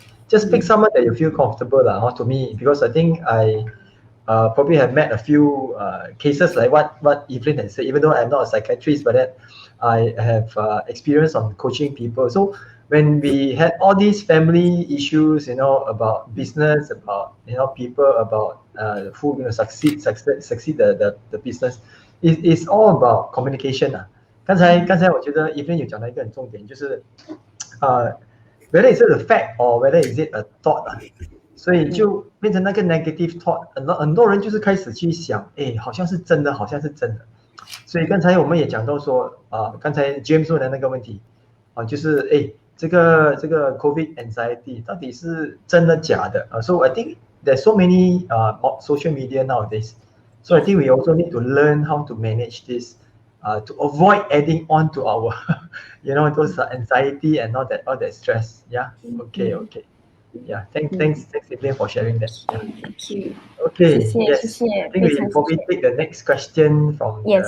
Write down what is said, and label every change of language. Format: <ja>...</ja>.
<en>Just pick someone that you feel comfortable to me, because I think I probably have met a few cases like what Evelyn has said, even though I'm not a psychiatrist, but that I have experience on coaching people. So when we had all these family issues, about business, about people, about who going to succeed the business, it's all about communication.</en> <zh>刚才我觉得 Evelyn 有讲到一个很重点，就是</zh> <en>whether is it a fact or whether is it a thought</en> <zh>所以就变成那个 negative thought， 很多人就是开始去想，好像是真的，好像是真的。所以刚才我们也讲到说，刚才 James 问的那个问题，就是这个 COVID anxiety 到底是真的假的？</zh> <en>So I think there's so many social media nowadays. So I think we also need to learn how to manage this. To avoid adding on to our, those anxiety and all that stress. Yeah. Okay. Yeah. Thanks, Evelyn, for sharing that. Yeah. Thank you. Okay. Yes. I think we probably take the next question from.</en>